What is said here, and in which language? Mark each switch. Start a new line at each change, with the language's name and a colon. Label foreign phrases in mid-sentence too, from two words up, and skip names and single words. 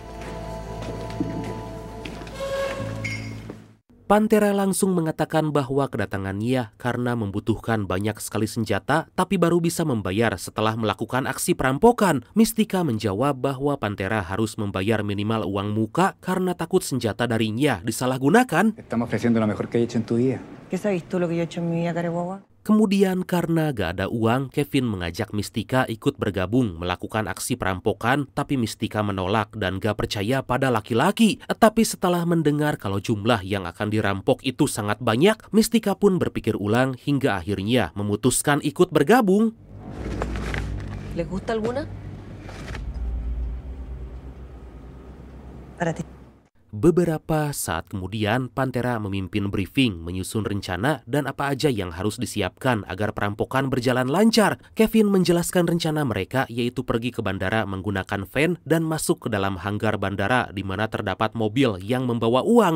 Indonesian: Pantera langsung mengatakan bahwa kedatangannya karena membutuhkan banyak sekali senjata tapi baru bisa membayar setelah melakukan aksi perampokan. Mystika menjawab bahwa Pantera harus membayar minimal uang muka karena takut senjata darinya disalahgunakan.
Spanish: Estamos ofreciendo lo mejor que he hecho en tu vida. ¿Qué sabes tú lo que yo he hecho en mi vida, Careguagua?
Indonesian: Kemudian karena gak ada uang, Kevin mengajak Mystika ikut bergabung melakukan aksi perampokan, tapi Mystika menolak dan gak percaya pada laki-laki. Tapi setelah mendengar kalau jumlah yang akan dirampok itu sangat banyak, Mystika pun berpikir ulang hingga akhirnya memutuskan ikut bergabung.
Spanish: ¿Les gusta alguna? Para ti.
Indonesian: Beberapa saat kemudian, Pantera memimpin briefing menyusun rencana dan apa aja yang harus disiapkan agar perampokan berjalan lancar. Kevin menjelaskan rencana mereka yaitu pergi ke bandara menggunakan van dan masuk ke dalam hanggar bandara di mana terdapat mobil yang membawa uang.